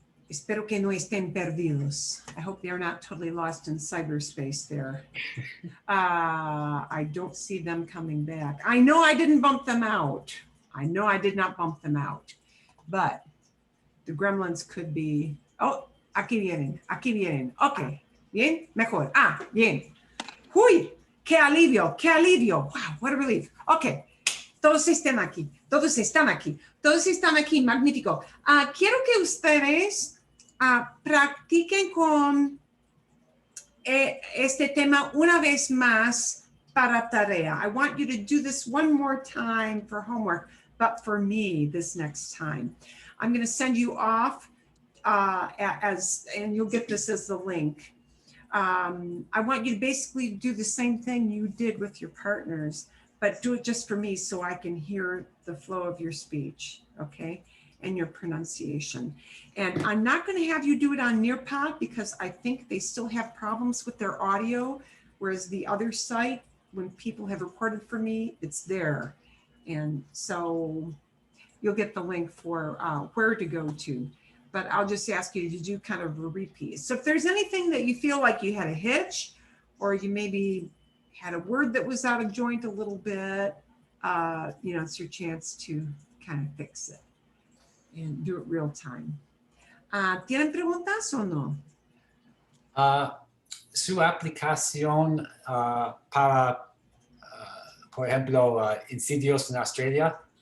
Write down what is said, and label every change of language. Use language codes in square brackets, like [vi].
[es] Espero que no estén perdidos. [en] I hope they're not totally lost in cyberspace there. I don't see them coming back. I know I didn't bump them out. I know I did not bump them out. But the gremlins could be... [es] Oh, aquí vienen, aquí vienen. Ok, bien, mejor. Bien. Uy, qué alivio, qué alivio. [en] Wow, what a relief. [es] Ok, todos están aquí, todos están aquí, todos están aquí, magnífico. Quiero que ustedes practiquen con este tema una vez más para tarea. [en] I want you to do this one more time for homework, but for me this next time. I'm going to send you off and you'll get this as the link. I want you to basically do the same thing you did with your partners, but do it just for me so I can hear the flow of your speech, okay? And your pronunciation. And I'm not going to have you do it on Nearpod because I think they still have problems with their audio, whereas the other site, when people have recorded for me, it's there. And so you'll get the link for where to go to. But I'll just ask you to do kind of a repeat. So if there's anything that you feel like you had a hitch, or you maybe had a word that was out of joint a little bit, it's your chance to kind of fix it and do it real time. [es] ¿Tienen preguntas o no? Su aplicación para, por ejemplo, incendios en Australia.